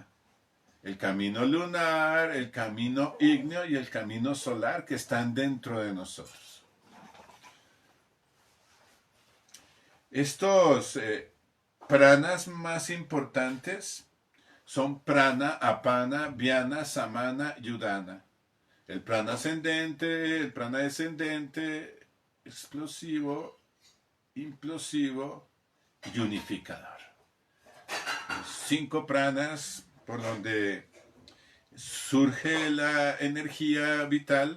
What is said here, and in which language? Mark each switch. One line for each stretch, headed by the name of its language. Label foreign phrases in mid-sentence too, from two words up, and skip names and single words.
Spanish: El camino lunar, el camino ígneo y el camino solar que están dentro de nosotros. Estos pranas más importantes son prana, apana, vyana, samana y udana. El prana ascendente, el prana descendente, explosivo, implosivo y unificador. Los 5 pranas por donde surge la energía vital.